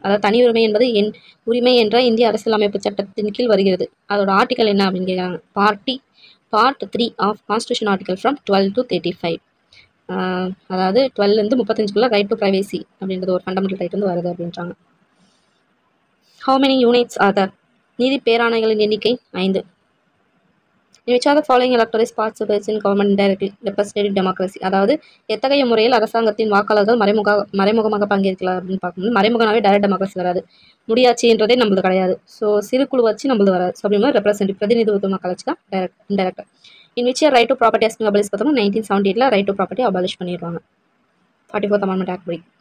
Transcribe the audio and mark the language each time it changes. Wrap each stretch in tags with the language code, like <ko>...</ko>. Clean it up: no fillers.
<ta>அதாவது தனி உரிமை என்பது என் உரிமை என்ற இந்திய அரசியலமைப்பு சட்டத்தின் கீழ் வருகிறது. அதோட ஆர்டிகல் என்ன அப்படின்னு கேட்குறாங்க. Party</ta> <en>Part 3 of constitution article from 12 to 35.</en> <ta>அதாவது 12லேருந்து 35குள்ள ரைட் டு ப்ரைவேசி அப்படின்றது ஒரு ஃபண்டமெண்டல் ரைட் வந்து வருது அப்படின்றாங்க.</ta> <en>How many units are there?</en> <ta>நீதி பேராணைகளின் எண்ணிக்கை 5.</ta> <en>In which are the following electorate participates in government indirectly representative democracy?</en> <ta>அதாவது எத்தகைய முறையில் அரசாங்கத்தின் வாக்காளர்கள் மறைமுகமாக பங்கேற்கலாம் அப்படின்னு பார்க்கும்போது மறைமுகமாகவே டைரக்ட் டெமோக்ரஸி வராது. முடியாட்சின்றதே நம்மளுக்கு கிடையாது. ஸோ சிறு குழு வச்சு நம்மளுக்கு வராது. ஸோ அப்படின்னா ரெப்ரஸென்டேட்டிவ் பிரதிநிதித்துவ மக்கள் வச்சு தான் direct indirect.</ta> <en>In which right to property has been abolish பார்த்தோம்னா 1978 right to property abolish பண்ணிடுவாங்க 44th amendment act படி.</en>